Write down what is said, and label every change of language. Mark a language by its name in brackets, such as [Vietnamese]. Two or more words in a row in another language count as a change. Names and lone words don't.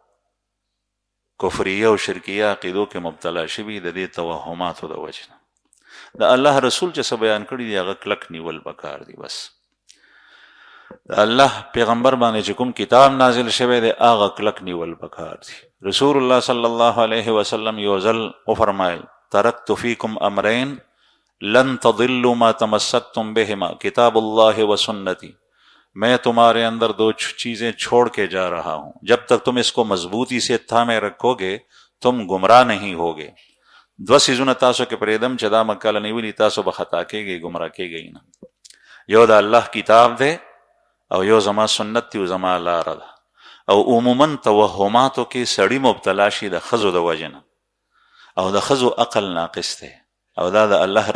[Pashto] کفریه او شرکیه عقیدو کې مبتلا شوي د دې توهماتو د وجې نه د الله رسول چې څه بیان کړي دي هغه کلک نیول پکار دي بس د الله پیغمبر باندې چې کوم کتاب نازل شوی دی هغه کلک نیول پکار دي رسول الله [Arabic] صلی الله علیه وسلم [Pashto] یو ځل وفرمایل [Arabic] ترکت فیکم امرین لن تضلوا ما تمسکتم بهما کتاب الله و سنتی [Urdu] میں تمہارے اندر 2 چیزیں چھوڑ کے جا رہا ہوں جب تک تم اس کو مضبوطی سے تھامے رکھو گے تم گمراہ نہیں ہوگے [Pashto] 2 سیزونه تاسو کې پرېدم چې دا مکه نیولي تاسو به خطا کېږئ ګمراه کېږئ نه یو د الله کتاب دی او یو زما سنت دی او زما لاره ده او عموما توهماتو کې سړی مبتلا شي د ښځو د وجې نه او د ښځو عقل ناقص دی او دا د الله